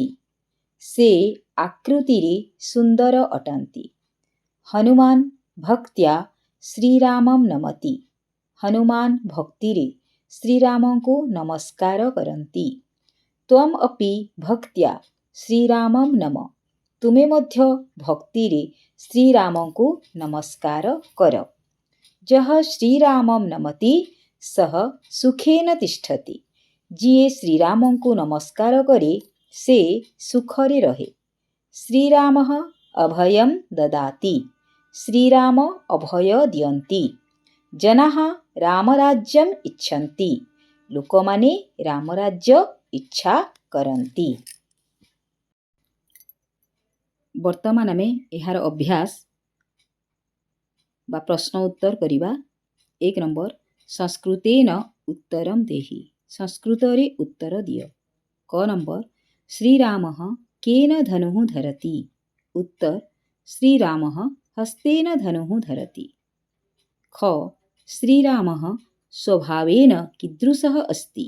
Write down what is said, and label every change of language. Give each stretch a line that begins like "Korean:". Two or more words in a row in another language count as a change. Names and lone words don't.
Odia: ସେ ଆକୃତିରେ ସୁନ୍ଦର ଅଟନ୍ତି।
Sanskrit: हनुमान् भक्त्या श्रीरामं नमति।
Odia: ହନୁମାନ୍ ଭକ୍ତିରେ ଶ୍ରୀରାମଙ୍କୁ ନମସ୍କାର କରନ୍ତି।
Sanskrit: त्वम् अपि भक्त्या श्रीरामं नम।
Odia: ତୁମେ ମଧ୍ୟ ଭକ୍ତିରେ ଶ୍ରୀରାମଙ୍କୁ ନମସ୍କାର କର।
Sanskrit: जः श्रीरामं नमति सः सुखेन तिष्ठति।
Odia: ଯିଏ ଶ୍ରୀରାମଙ୍କୁ ନମସ୍କାର କରେ ସେ ସୁଖରେ ରହେ।
Sanskrit: श्रीरामः अभयं ददाति।
Odia: ଶ୍ରୀରାମ ଅଭୟ ଦିଅନ୍ତି।
Sanskrit: जनाः रामराज्यम् इच्छन्ति।
Odia: ଲୋକମାନେ ରାମରାଜ୍ୟ ଇଚ୍ଛା କରନ୍ତି। ବର୍ତ୍ତମାନ ଆମେ ଏହାର ଅଭ୍ୟାସ ବା ପ୍ରଶ୍ନ ଉତ୍ତର କରିବା।
Sanskrit: 1 नंबर संस्कृतेन उत्तरं देहि।
Odia: ସଂସ୍କୃତରେ ଉତ୍ତର ଦିଅ।
Sanskrit: क नंबर श्रीरामः केन धनुः धरति। उत्तर श्रीरामः हस्तेन धनुः धरति। ख श्रीरामः स्वभावेन कीदृशः अस्ति।